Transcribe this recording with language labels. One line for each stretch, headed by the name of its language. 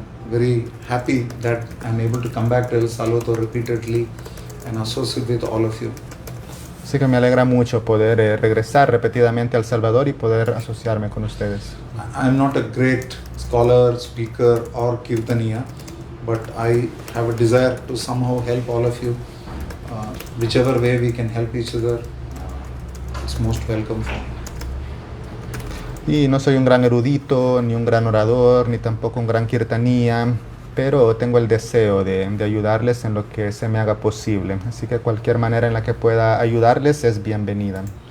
English: Very happy that I'm able to come back to El Salvador repeatedly and associate with all of you.
Spanish: Así que me alegra mucho poder regresar repetidamente a El Salvador y poder asociarme con ustedes.
English: I'm not a great scholar, speaker or kirtaniya, but I have a desire to somehow help all of you. Whichever way we can help each other, it's most welcome for me.
Spanish: Y no soy un gran erudito, ni un gran orador, ni tampoco un gran kirtanía, pero tengo el deseo de ayudarles en lo que se me haga posible. Así que cualquier manera en la que pueda ayudarles es bienvenida.